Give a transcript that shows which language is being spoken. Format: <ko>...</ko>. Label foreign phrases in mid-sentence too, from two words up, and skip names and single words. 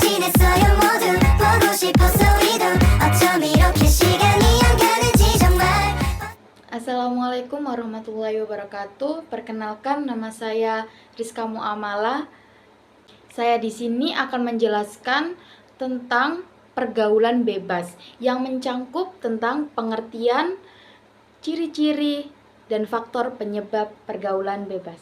<ko>있어요 모두 보고 싶었어 우리도 어쩜 이렇게 시간이 안 가는지 정말.</ko> <ar>السلام عليكم ورحمة الله وبركاته.</ar> <id>Perkenalkan, nama saya Rizka Muamala. Saya di sini akan menjelaskan tentang pergaulan bebas yang mencangkup tentang pengertian, ciri-ciri, dan faktor penyebab pergaulan bebas.</id>